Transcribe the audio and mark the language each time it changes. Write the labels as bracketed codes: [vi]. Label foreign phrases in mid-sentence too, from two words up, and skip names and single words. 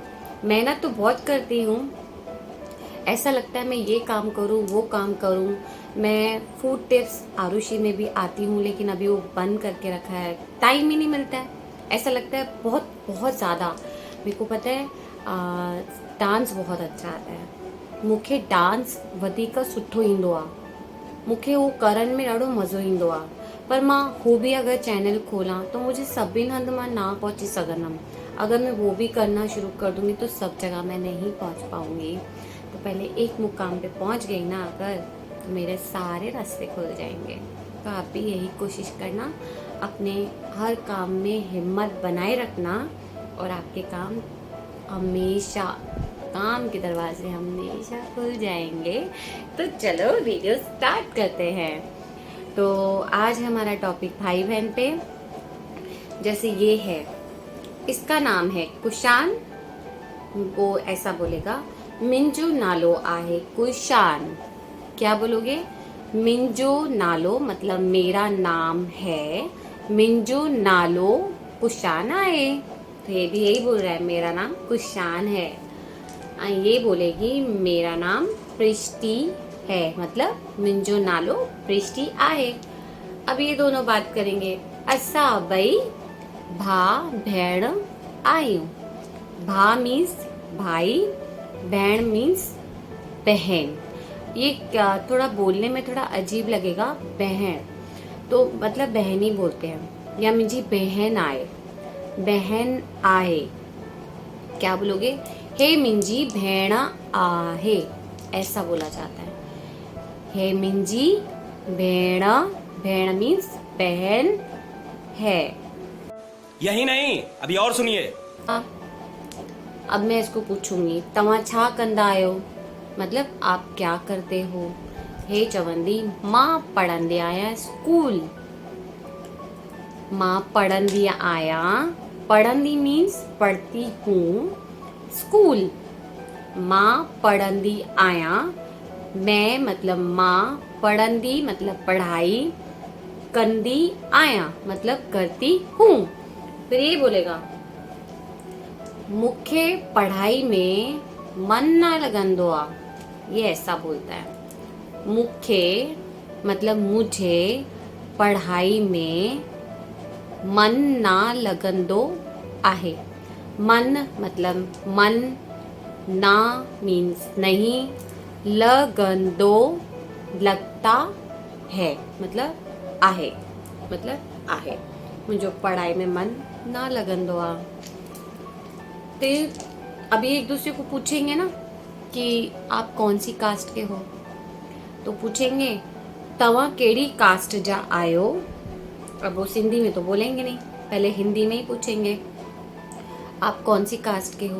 [hi] मेहनत तो बहुत करती हूँ, ऐसा लगता है मैं ये काम करूँ वो काम करूँ। मैं [en] food tips [hi] आरुषि में भी आती हूँ, लेकिन अभी वो बंद करके रखा है, टाइम ही नहीं मिलता है। ऐसा लगता है बहुत बहुत ज़्यादा। मेरे को पता है डांस बहुत अच्छा आता है, [sd] मूंखे डांस वधीक सुठो ईंदो आहे। मूंखे वो करण में ॾाढो मज़ो ईंदो आहे। [hi] पर मां हू भी अगर चैनल खोला तो मुझे [sd] सभिनि हंधि मां ना पहुंची सघंदमि। [hi] अगर मैं वो भी करना शुरू कर दूंगी तो सब जगह मैं नहीं पहुंच पाऊंगी। तो पहले एक मुकाम पे पहुंच गई ना अगर, तो मेरे सारे रास्ते खुल जाएंगे। तो आप भी यही कोशिश करना, अपने हर काम में हिम्मत बनाए रखना, और आपके काम हमेशा, काम के दरवाजे हमेशा खुल जाएंगे। तो चलो वीडियो स्टार्ट करते हैं। तो आज हमारा टॉपिक भाई बहन पे। जैसे ये है, इसका नाम है कुशान। वो ऐसा बोलेगा, [sd] मिंजो नालो आहे कुशान। [hi] क्या बोलोगे? [sd] मिंजो नालो [hi] मतलब मेरा नाम है, [sd] मिंजो नालो कुशान आहे। [hi] तो ये भी यही बोल रहा है, मेरा नाम कुशान है। ये बोलेगी मेरा नाम प्रिस्टी है, मतलब [sd] मिंजो नालो प्रिस्टी आहे। [hi] अब ये दोनों बात करेंगे। [sd] असा बई भा भेण आयूं। [hi] भा मीन्स भाई, बहन मीन्स बहन। ये थोड़ा बोलने में थोड़ा अजीब लगेगा, बहन तो मतलब बहन ही बोलते हैं, या [sd] मुझी बहन आए, बहन आए। [hi] क्या बोलोगे? [sd] हे मिंजी भेण आहे, [hi] ऐसा बोला जाता है। [sd] हे मिंजी भेण, भेण [hi] मीन्स बहन है। यही नहीं, अभी और सुनिए। अब मैं इसको पूछूंगी, [sd] तव्हां छा कंदा आयो, [hi] मतलब आप क्या करते हो? [sd] हे चवंदी, मां पढ़ंदी आहियां स्कूल। मां पढ़ंदी आहियां, पढ़ंदी मीन्स [hi] पढ़ती हूँ, [sd] स्कूल। मां पढ़ंदी आहियां, [hi] मैं मतलब मां, पढ़ंदी मतलब पढ़ाई, [sd] कंदी आहियां [hi] मतलब करती हूँ। फिर ये बोलेगा, [sd] मूंखे पढ़ाई में मन ना लगंदो आ। [hi] ये ऐसा बोलता है, [sd] मूंखे मतलब मुझे, [hi] पढ़ाई में मन [sd] ना लगंदो आहे। [hi] मन मतलब मन, ना मीन्स नहीं, लगंदो लगता है, [sd] मतलब आहे मतलब आहे, मुंहिंजो पढ़ाई में मन ना लगंदो आ। [hi] ते अभी एक दूसरे को पूछेंगे ना कि आप कौन सी कास्ट के हो, तो पूछेंगे [sd] तव्हां केड़ी कास्ट जा आयो। [hi] अब वो सिंधी में तो बोलेंगे नहीं, पहले हिंदी में ही पूछेंगे आप कौन सी कास्ट के हो।